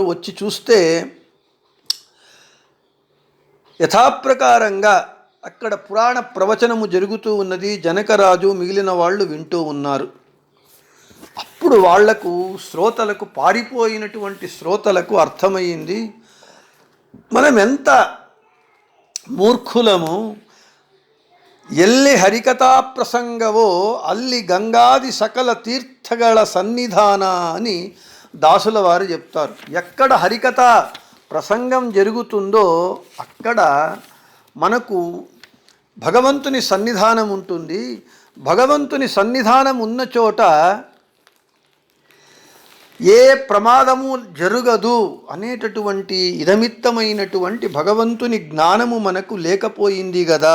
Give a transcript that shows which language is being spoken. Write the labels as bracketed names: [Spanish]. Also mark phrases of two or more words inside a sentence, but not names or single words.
[Telugu] వచ్చి చూస్తే యథాప్రకారంగా అక్కడ పురాణ ప్రవచనము జరుగుతూ ఉన్నది. జనకరాజు మిగిలిన వాళ్ళు వింటూ ఉన్నారు. అప్పుడు వాళ్లకు శ్రోతలకు, పారిపోయినటువంటి శ్రోతలకు అర్థమయ్యింది, మనం ఎంత ಮೂರ್ಖುಲಮು [Kannada] ಎಲ್ಲಿ ಹರಿಕಥಾ ಪ್ರಸಂಗವೋ ಅಲ್ಲಿ ಗಂಗಾದಿ ಸಕಲ ತೀರ್ಥಗಳ ಸನ್ನಿಧಾನ [Telugu] అని దాసుల వారు చెప్తారు. ఎక్కడ హరికథ ప్రసంగం జరుగుతుందో అక్కడ మనకు భగవంతుని సన్నిధానం ఉంటుంది. భగవంతుని సన్నిధానం ఉన్న చోట ఏ ప్రమాదము జరగదు అనేటటువంటి ఇదమిత్తమైనటువంటి భగవంతుని జ్ఞానము మనకు లేకపోయింది కదా.